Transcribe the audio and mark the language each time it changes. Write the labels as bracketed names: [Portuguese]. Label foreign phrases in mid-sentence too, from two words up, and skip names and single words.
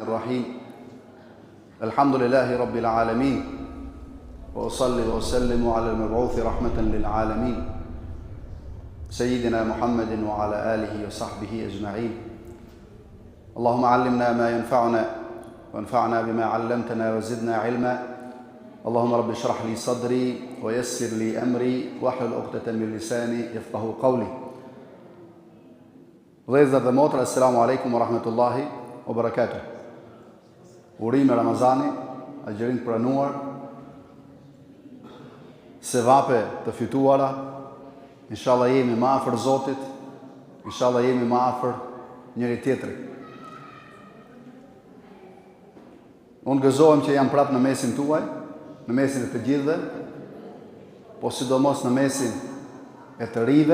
[Arabic] الرحيم الحمد لله رب العالمين وأصلي وأسلم على المبعوث رحمة للعالمين سيدنا محمد وعلى آله وصحبه أجمعين اللهم علمنا ما ينفعنا وانفعنا بما علمتنا وزدنا علما اللهم رب اشرح لي صدري ويسر لي أمري واحلل عقدة من لساني يفقهوا قولي. [Albanian] Vëllezër dhe motra, [Arabic] السلام عليكم ورحمة الله وبركاته. [Albanian] Urim e Ramazani, agjerim të pranuar, sevape të fituara, inshallah jemi më afër Zotit, inshallah jemi më afër njëri tjetrit. Unë gëzohem që jam prapë në mesin tuaj, në mesin e të gjithëve, po sidomos në mesin e të rive.